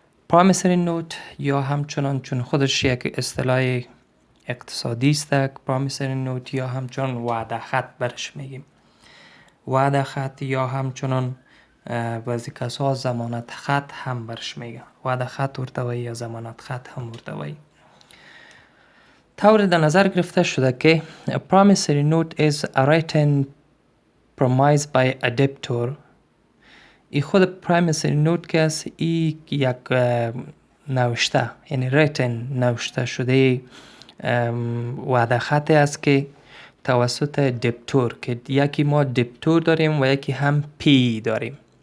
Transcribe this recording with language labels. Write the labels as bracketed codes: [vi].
[fa] promissory note یا همچنان چون خودش یک اصطلاح اقتصادی است، promissory note یا همچنان وعده خط برش میگیم. وعده خط یا همچنان بعضی کسا ضمانت خط هم برش میگن. وعده خط ورتوی یا ضمانت خط هم ورتوی. طور در نظر گرفته شده که [en] a promissory note is a written promise by a debtor. [fa] ای خود promissory note که است ای یک نوشته، یعنی written نوشته شده وعده خط است که توسط دبتور، که یکی ما دبتور داریم و یکی هم پی داریم.